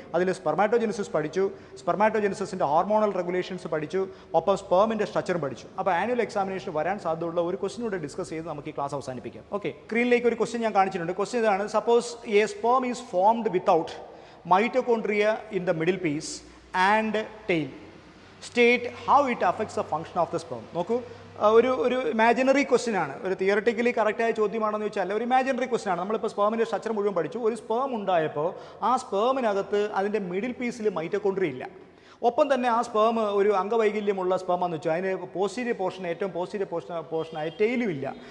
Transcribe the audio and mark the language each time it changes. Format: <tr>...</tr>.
<ml>അതിൽ സ്പെർമാറ്റോജെനിസിസ് പഠിച്ചു, സ്പെർമാറ്റോജെനിസിൻ്റെ hormonal regulations പഠിച്ചു, ഒപ്പം സ്പേമിൻ്റെ സ്ട്രക്ചറും പഠിച്ചു. അപ്പോൾ ആനുവൽ എക്സാമിനേഷൻ വരാൻ സാധ്യതയുള്ള ഒരു ക്വസ്റ്റ്യൻ കൂടെ ഡിസ്കസ് ചെയ്ത് നമുക്ക് ഈ ക്ലാസ് അവസാനിപ്പിക്കാം. ഓക്കെ, സ്ക്രീനിലേക്ക് ഒരു ക്വസ്റ്റ്യൻ ഞാൻ കാണിച്ചിട്ടുണ്ട്. ക്വസ്റ്റ്യൻ ഇതാണ്:</ml> <en>Suppose a sperm is formed without mitochondria in the middle piece and tail. State how it affects the function of the sperm.</en> <ml>നോക്കൂ, ഒരു ഇമാജിനറി ക്വസ്റ്റ്യൻ ആണ്. ഒരു തിയററ്റിക്കലി കറക്റ്റായ ചോദ്യമാണെന്ന് വെച്ചാൽ ഒരു ഇമാജിനറി ക്വസ്റ്റ്യൻ ആണ്. നമ്മളിപ്പോൾ സ്പേമിൻ്റെ സ്ട്രക്ചർ മുഴുവൻ പഠിച്ചു. ഒരു സ്പേം ഉണ്ടായപ്പോൾ ആ സ്പേമിനകത്ത് അതിൻ്റെ മിഡിൽ പീസിൽ മൈറ്റോകോൺട്രിയ ഇല്ല. ഒപ്പം തന്നെ ആ സ്പേം ഒരു അംഗവൈകല്യമുള്ള സ്പേമാണെന്ന് വെച്ചാൽ അതിന് ഏറ്റവും പോസ്റ്റീരിയർ പോർഷനായ ടെയിലും ഇല്ല.</ml>